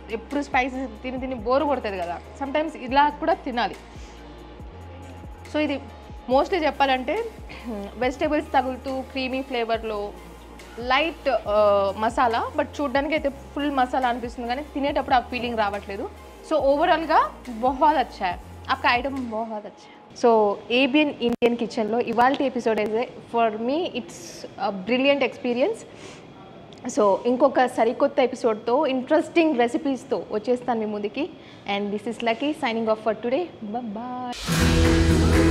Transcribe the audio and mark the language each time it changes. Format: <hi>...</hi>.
<te>ఎప్పుడు స్పైసీ తిని బోర్ కొడుతుంది కదా, సమ్టైమ్స్ ఇలా కూడా తినాలి. సో ఇది మోస్ట్లీ చెప్పాలంటే వెజిటేబుల్స్ తగులుతూ క్రీమీ ఫ్లేవర్లో లైట్ మసాలా, బట్ చూడ్డానికి అయితే ఫుల్ మసాలా అనిపిస్తుంది కానీ తినేటప్పుడు ఆ ఫీలింగ్ రావట్లేదు. సో ఓవరాల్గా</te> <hi>बहुत अच्छा है आपका आइटम, बहुत अच्छा है.</hi> <te>సో ఏబిఎన్ ఇండియన్ కిచెన్లో ఇవాళ ఎపిసోడ్ అయితే for మీ it's brilliant experience. So ఇంకొక సరికొత్త ఎపిసోడ్తో ఇంట్రెస్టింగ్ రెసిపీస్తో వచ్చేస్తాను మీ ముందుకి. And this is lucky signing off for today. Bye.</te>